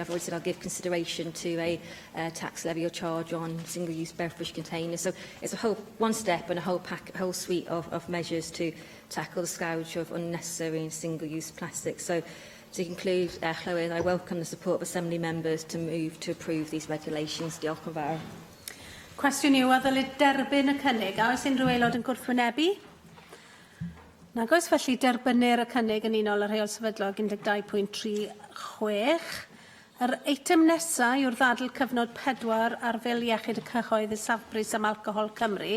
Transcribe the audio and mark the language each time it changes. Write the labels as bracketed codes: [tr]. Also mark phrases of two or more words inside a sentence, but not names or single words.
[en] I've already said I'll give consideration to a tax levy or charge on single-use beverage containers. So it's a one step and a whole suite of measures to tackle the scourge of unnecessary and single-use plastic. So to conclude, Llywydd, I welcome the support of Assembly members to move to approve these regulations. [cy] Diolch yn fawr. Cwestiwn yw, a ddylid derbyn y cynnig. A oes unrhyw aelod yn gwrthwynebu? Nag oes, felly derbynir y cynnig yn unol yr rheol sefydlog 12.36. Yr eitem nesaf yw'r ddadl cyfnod 4 ar fil iechyd y cyhoedd y safbris am alcohol Cymru.